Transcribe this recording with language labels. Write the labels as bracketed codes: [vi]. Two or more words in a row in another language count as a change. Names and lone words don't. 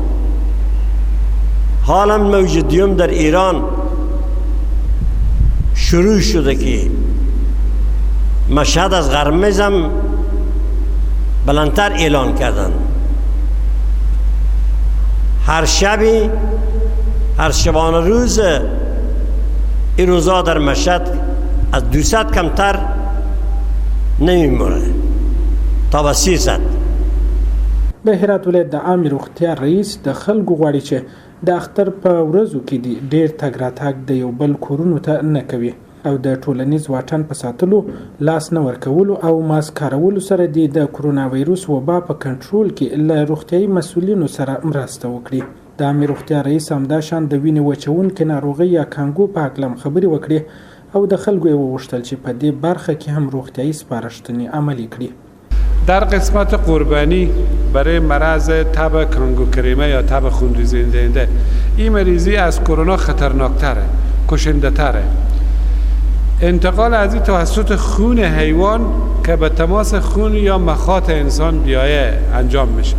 [fa] حالا موج دیوم در ایران شروع شده که مشهد از قرمزم بلندتر اعلان کردن. هر شبانه روز این روزا در مشهد از 200 کمتر نمیمونه تا به 300. [ps] د هرات ولایت د عامې روغتیا رئیس د خلکو غواړي چې د اختر په ورځو کې دي ډېر تګ راتګ د یو بل کورونو ته نه کوي او د ټولنیز واټن په ساتلو، لاس نه ورکولو او ماسک کارولو سره دي د کرونا ویروس وبا په کنټرول کې له روغتیایي مسؤلینو سره مرسته وکړي. د عامې روغتیا رئیس همداشان د وینې وچونکې ناروغۍ یا کانګو په هکله هم خبرې وکړي او د خلکو یې وغوښتل چې په دې برخه کې هم روغتیایي سپارښتنې عملي کړي. [fa] در قسمت قربانی برای مرض تب کانگو کریمه یا تب خونریزی دهنده، این مریضی از کرونا خطرناکتره، کشنده تره. انتقال از این توسط خون حیوان که به تماس خون یا مخاط انسان بیایه انجام میشه.